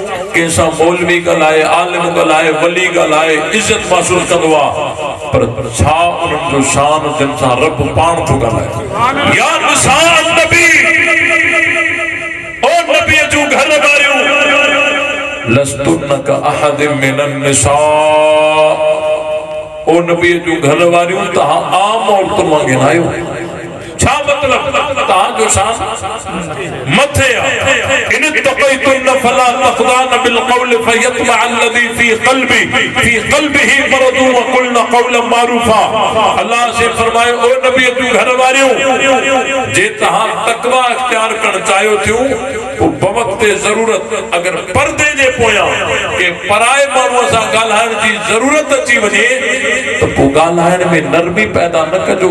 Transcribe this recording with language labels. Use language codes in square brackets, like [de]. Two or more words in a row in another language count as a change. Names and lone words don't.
[sd] कंहिंसां मौलवी ॻाल्हाए, आलिम ॻाल्हाए, वली ॻाल्हाए, इज़त महसूसु कंदो आहे, पर छा उन्हनि जो शान जिन सां रब पाण थो ॻाल्हाए। [ar] يا نساء النبي, [sd] ओ नबी जूं घर वारियूं, [ar] لستن كأحد من النساء, [sd] ओ नबी जूं घर वारियूं तव्हां आम औरतुनि वांगुरु आहियो। छा मतलब? तव्हां जो शान मथे आहे। [ar] إن اتقيتن فلا تخضعن بالقول فيطمع الذي في قلبه مرض وقلن قولا معروفا. [sd] अल्लाह से फरमायो ओ नबी जूं घर वारियूं, जे तव्हां तक़वा इख्तियार करणु चाहियो थियो बवक्त ज़रूरत अगर पर्दे जे पोयां के पराए माण्हूअ सां ॻाल्हाइण जी ज़रूरत अची वञे त पोइ ॻाल्हाइण में नरमी पैदा न कजो।